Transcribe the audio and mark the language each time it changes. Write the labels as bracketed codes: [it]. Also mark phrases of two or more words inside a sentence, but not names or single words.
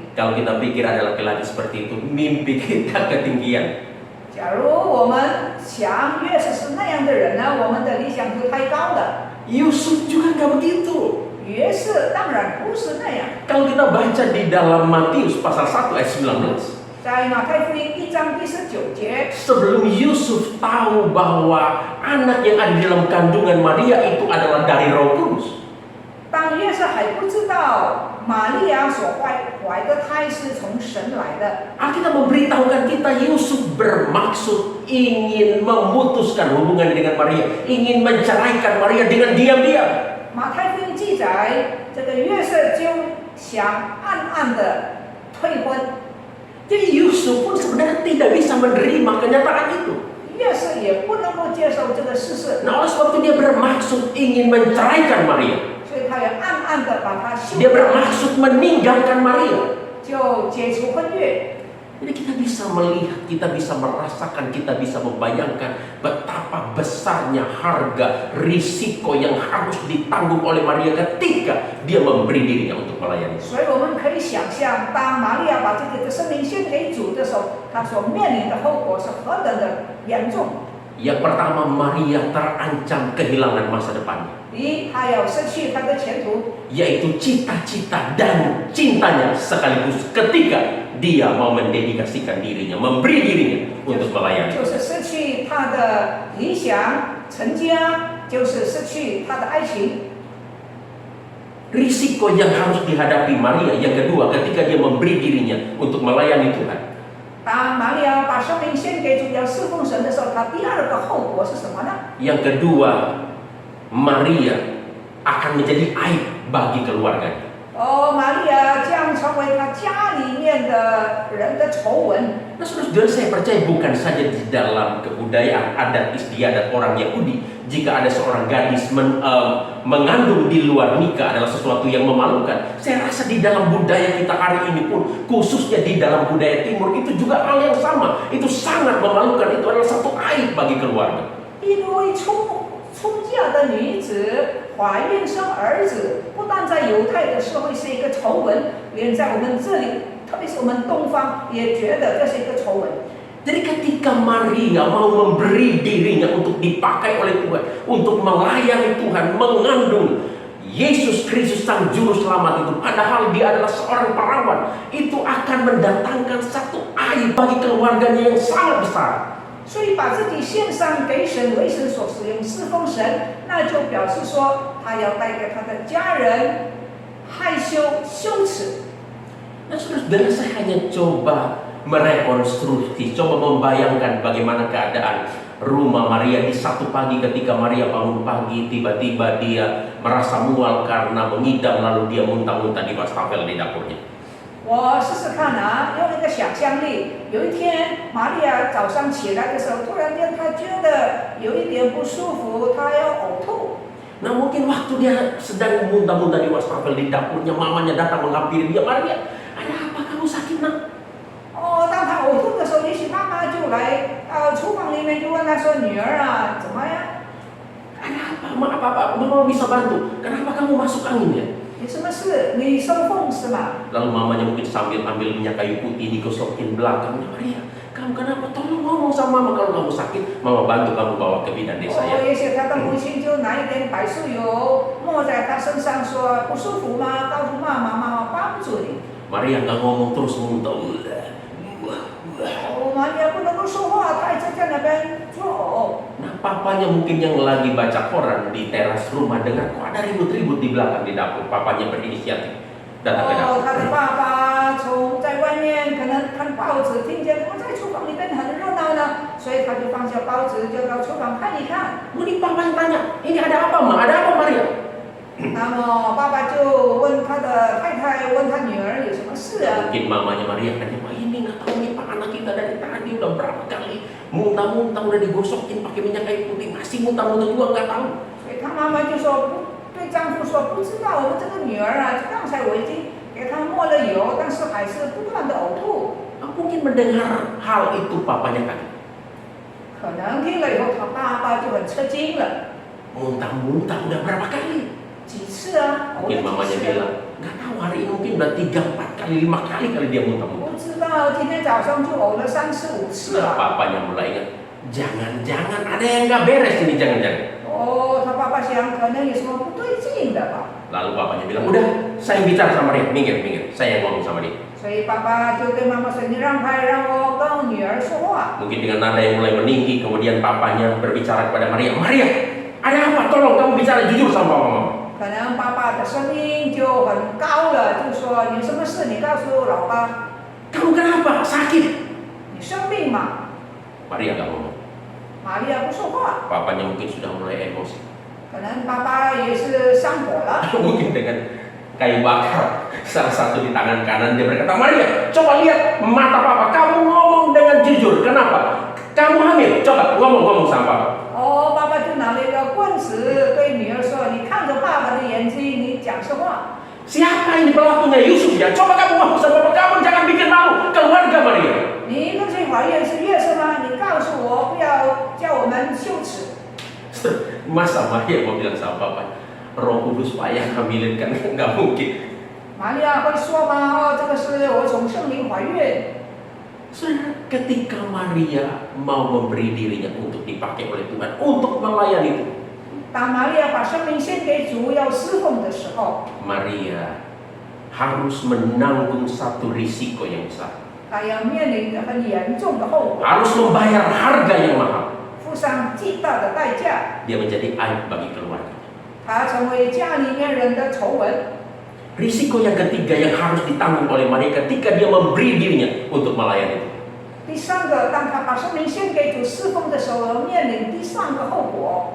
[id] Kalau kita pikir ada laki-laki seperti itu, mimpi kita ketinggian. [zh] 假如我们想约瑟是那样的人呢，我们的理想就太高了。 [id] Yusuf juga nggak begitu. [zh] 约瑟当然不是那样。 [id] Kalau kita baca di dalam Matius pasal 1 ayat 19. [zh] 在马太福音1章第19节， [id] sebelum Yusuf tahu bahwa anak yang ada di dalam kandungan Maria itu adalah dari Roh Kudus. [zh] 当约瑟还不知道玛利亚所怀的胎是从神来的， [id] Alkitab memberitahukan kita Yusuf bermaksud ingin memutuskan hubungan dengan Maria, ingin menceraikan Maria dengan diam-diam. [zh] 马太福音记载，这个约瑟就想暗暗的退婚， [id] Jadi Yusuf pun sebenarnya tidak bisa menerima kenyataan itu. [zh] 约瑟也不能够接受这个事实， [id] Nah, oleh sebab itu dia bermaksud ingin menceraikan Maria. [zh] 所以他也暗暗的把她休 [id] Dia [zh] 了， [id] bermaksud meninggalkan Maria. [zh] 就解除婚约。 [id] Jadi kita bisa melihat, kita bisa merasakan, kita bisa membayangkan betapa besarnya harga risiko yang harus ditanggung oleh Maria ketika dia memberi dirinya untuk melayani. [zh] 所以我们可以想象，当玛利亚把自己的生命献给主的时候，她所面临的后果是何等的严重。 [id] Yang pertama, Maria terancam kehilangan masa depannya, [zh] 第一，她要失去她的前途， [id] yaitu cita-cita dan cintanya sekaligus ketika dia mau mendedikasikan dirinya, memberi dirinya untuk melayani. [zh] 就是失去她的理想、成家，就是失去她的爱情。 [id] Risiko yang harus dihadapi Maria yang kedua ketika dia memberi dirinya untuk melayani Tuhan, [zh] 当玛利亚把生命献给主，要侍奉神的时候，她第二个后果是什么呢？ [id] yang kedua, Maria akan menjadi aib bagi keluarganya. [zh] 哦，玛利亚将成为她家里面的人的丑闻。 [id] Nah, saudara-saudara, saya percaya bukan saja di dalam kebudayaan adat istiadat orang Yahudi, jika ada seorang gadis mengandung di luar nikah adalah sesuatu yang memalukan. Saya rasa di dalam budaya kita hari ini pun, khususnya di dalam budaya Timur, itu juga hal yang sama. Itu sangat memalukan, itu adalah satu aib bagi keluarga. [zh] 因为出嫁的女子怀孕生儿子，不但在犹太的社会是一个丑闻，连在我们这里，特别是我们东方，也觉得这是一个丑闻。 [id] Jadi ketika Maria mau memberi dirinya untuk dipakai oleh Tuhan, untuk melayani Tuhan, mengandung Yesus Kristus Sang Juru Selamat itu, padahal dia adalah seorang perawan, itu akan mendatangkan satu aib bagi keluarganya yang sangat besar. [zh] 所以把自己献上给神为神所使用，侍奉神，那就表示说他要带给他的家人害羞羞耻。 [id] Nah, saudara, saya hanya coba merekonstruksi, coba membayangkan bagaimana keadaan rumah Maria di satu pagi ketika Maria bangun pagi, tiba-tiba dia merasa mual karena mengidam, lalu dia muntah-muntah di wastafel di dapurnya. [zh] 我试试看啊，用一个想象力。有一天，玛利亚早上起来的时候，突然间她觉得有一点不舒服，她要呕吐。 [id] Nah, mungkin waktu dia sedang muntah-muntah di wastafel di dapurnya, mamanya datang menghampiri dia, "Maria, ada apa, kamu sakit nak?" [zh] 哦，当她呕吐的时候，也许妈妈就来厨房里面就问她说：“女儿啊，怎么样？ [id] "Ada apa, apa, mama bisa bantu? Kenapa kamu masuk angin ya?" [zh] 有什么事？你收风是吗？” [id] Lalu mamanya mungkin sambil ambil minyak kayu putih digosokin belakangnya, "Maria, kamu kenapa? Tolong ngomong sama mama, kalau kamu sakit, mama bantu kamu bawa ke bidan desa 哦， ya." [zh] 也许她的母亲就拿一点白树油抹在她身上，说：“不舒服吗？告诉妈妈，妈妈帮助你。” [id] Maria nggak ngomong, terus muntah. [zh] 哦，玛利亚不能够说话，她一直在那边作呕。 [id] Nah, papanya mungkin yang lagi baca koran di teras rumah dengar kok ada ribut-ribut di belakang di dapur. Papanya berinisiatif datang ke 哦， dapur. [zh] 他的爸爸在外面可能看报纸，听见我在厨房里面很热闹呢，所以他就放下报纸，就到厨房看一看。 [id] Kemudian papanya tanya, "Ini ada apa, Ma? Ada apa, Maria?" [zh] 那么爸爸就问他的太太，问他女儿有什么事啊？ [id] Mungkin mamanya Maria tanya, "Pak, ini nggak tahu nih Pak, anak kita dari tadi udah berapa kali muntah-muntah, udah digosokin pakai minyak kayu putih, masih muntah-muntah juga nggak tahu." [zh] 所以他妈妈就说对丈夫说，不知道我们这个女儿啊，刚才我已经给她抹了油，但是还是不断的呕吐。 [id] Mungkin mendengar hal itu papanya kaget. [zh] 可能听了以后，他爸爸就很吃惊了。 [id] Muntah-muntah udah berapa kali? [zh] 几次啊？呕 [id] Mungkin [zh] 了 [id] mamanya [zh] 几次啊？ [id] bilang, "Nggak tahu, hari ini mungkin udah 3, 4 kali, 5 kali dia muntah-muntah." [zh] 不知道，今天早上就呕了3次5次 [id] Nah, [zh] 了。 [id] papanya mulai ingat, jangan-jangan ada yang nggak beres ini, jangan-jangan. [zh] 哦，他爸爸想可能有什么不对劲的吧。 [id] Lalu papanya bilang, "Udah, saya bicara sama Maria, minggir. saya yang ngomong sama dia. [zh] 所以爸爸就对妈妈说：“你让开，让我跟女儿说话。” [id] Mungkin dengan nada yang mulai meninggi, kemudian papanya berbicara kepada Maria, Maria, ada apa? Tolong kamu bicara jujur sama mama. [zh] 可能爸爸的声音就很高了，就说：“你什么事？你告诉老爸， [id] Kamu kenapa? Sakit? [zh] 你生病吗 [id] Maria gak ngomong. ？” [zh] 玛利亚不说话， [id] Papanya mungkin sudah mulai emosi. [zh] 可能爸爸也是上火了。 [id] Mungkin dengan kayu bakar salah satu di tangan kanan, dia berkata, Maria, coba lihat mata papa, kamu ngomong dengan jujur, kenapa? Kamu hamil, coba ngomong sama papa. [zh] 哦，爸爸就拿了一个棍子对女儿说：“你看着爸爸的眼睛，你讲实话。” [id] Siapa ini pelakunya? Yusuf ya? Coba kamu ngomong sama papa, kamu jangan bikin malu keluarga Maria. [zh] 你跟谁怀孕是月是吗？你告诉我，不要叫我们羞耻。 [id] Masa Maria mau bilang sama papa, Roh Kudus payah hamilin kan? Nggak mungkin. [zh] 玛利亚会说吗？哦，这个是我从圣灵怀孕。 [id] Saudara, ketika Maria mau memberi dirinya untuk dipakai oleh Tuhan, untuk melayani Tuhan, [zh] 当玛利亚把生命献给主要侍奉的时候， [id] Maria harus menanggung satu risiko yang besar. [zh] 她要面临着很严重的后果， [id] Harus membayar harga yang mahal. [zh] 付上巨大的代价。 [id] Dia menjadi aib bagi keluarga. [zh] 她成为家里面人的丑闻。 [id] Risiko yang ketiga yang harus ditanggung oleh Maria ketika dia memberi dirinya untuk melayani Tuhan. [zh] 第三个，当她把生命献给主侍奉的时候，面临第三个后果，